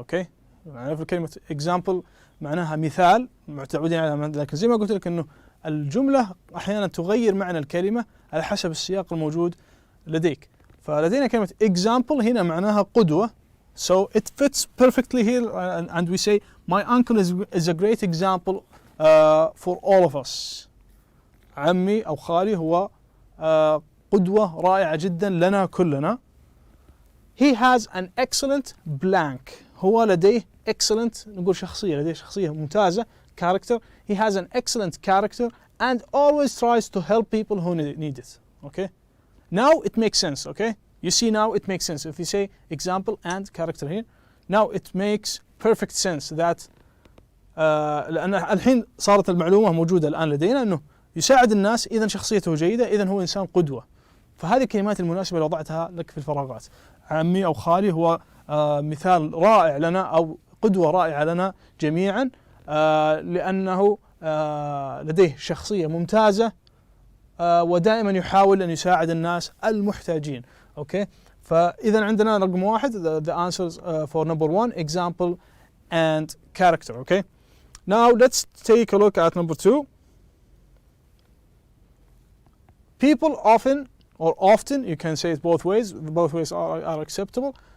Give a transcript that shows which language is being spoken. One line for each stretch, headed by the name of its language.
Arabic: Okay, نعرف كلمة example معناها مثال معتودين على، لكن زي ما قلت لك انه الجملة احيانا تغير معنى الكلمة على حسب السياق الموجود لديك. فلدينا كلمة example هنا معناها قدوة.
English: So it fits perfectly here and we say my uncle is a great example for all of us.
Arabic: عمي أو خالي هو قدوة رائعة جدا لنا كلنا.
English: He has an excellent blank.
Arabic: هو لديه excellent، نقول شخصية، لديه شخصية ممتازة، character.
English: He has an excellent character and always tries to help people who need it. Okay, now it makes sense. Okay, you see now it makes sense if you say example and character here. Now it makes perfect sense that
Arabic: لأن الحين صارت المعلومة موجودة الآن لدينا أنه يساعد الناس، إذن شخصيته جيدة، إذن هو إنسان قدوة. فهذه الكلمات المناسبة اللي وضعتها لك في الفراغات. عمي أو خالي هو مثال رائع لنا أو قدوة رائعة لنا جميعا، لأنه لديه شخصية ممتازة ودائما يحاول أن يساعد الناس المحتاجين.
English: Okay,
Arabic: فإذا عندنا رقم واحد
English: the answers for number one, example and character. Okay, now let's take a look at number two. People often, or often, you can say it both ways are acceptable.